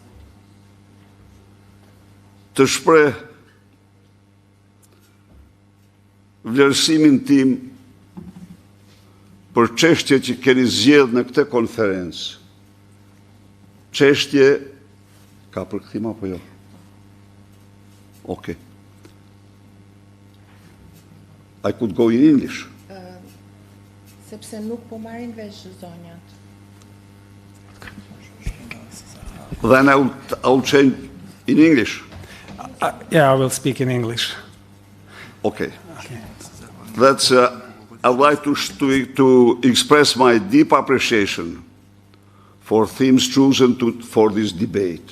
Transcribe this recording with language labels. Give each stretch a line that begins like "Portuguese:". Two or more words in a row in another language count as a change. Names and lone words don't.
Albanian: Të shpreh vlerësimin tim për çështje që keni zgjedhur në këtë konferencë. Çështje ka përkthim apo jo?
English: Okay. I could go in English.
Albanian: Sepse nuk po marrin vesh zonjat.
English: Then I'll change in English. Yeah, I will speak in English. Okay. That's. I'd like to express my deep appreciation for themes chosen for this debate.